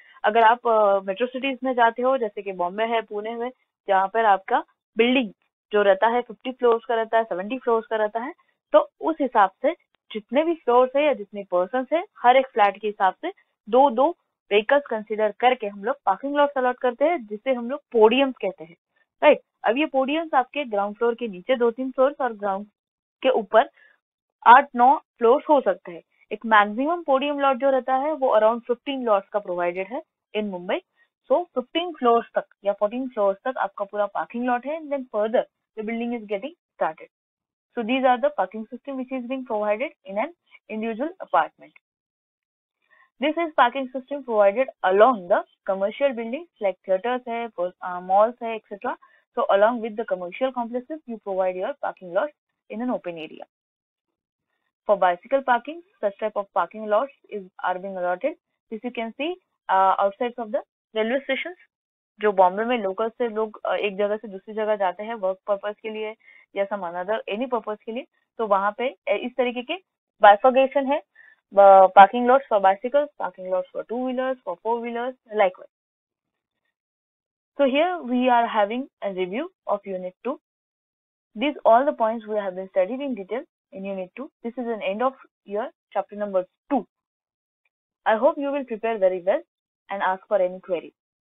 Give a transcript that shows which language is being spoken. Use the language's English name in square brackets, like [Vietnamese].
[Hindi] अगर आप metro cities में जाते हो जैसे कि बॉम्बे है, पुणे में, जहाँ पर आपका बिल्डिंग जो रहता है 50 फ्लोर्स का रहता है, 70 फ्लोर्स का रहता है, तो उस हिसाब से जितने भी फ्लोर्स है या जितने पर्सन है हर एक फ्लैट के हिसाब से दो दो व्हीकल्स कंसिडर करके हम लोग पार्किंग लॉट अलॉट करते हैं, जिसे हम लोग पोडियम्स कहते हैं. राइट. अब ये पोडियम्स आपके ग्राउंड फ्लोर के नीचे 2-3 फ्लोर्स और ग्राउंड के ऊपर 8-9 फ्लोर्स हो सकते हैं. एक मैक्सिमम पोडियम लॉट जो रहता है वो अराउंड 15 लॉट्स का प्रोवाइडेड है इन मुंबई. [English] So 15 floors तक या 14 floors तक आपका पूरा parking lot है, and then further the building is getting started. So these are the parking system which is being provided in an individual apartment. This is parking system provided along the commercial buildings like theaters hai, malls hai, etc. So along with the commercial complexes, you provide your parking lots in an open area. For bicycle parking, such type of parking lots are being allotted. This you can see outside of the railway stations. [Hindi] जो बॉम्बे में local से लोग एक जगह से दूसरी जगह जाते हैं वर्क पर्पस के लिए या सम अनदर एनी पर्पस के लिए, तो वहां पे इस तरीके के बाइफर्गेशन है. [English] Parking lots for bicycles, parking lots for 2-wheelers, for 4-wheelers, likewise. So here we are having a review of Unit 2. These all the points we have been studied in detail in Unit 2. This is an end of year chapter number 2. I hope you will prepare very well and ask for any query.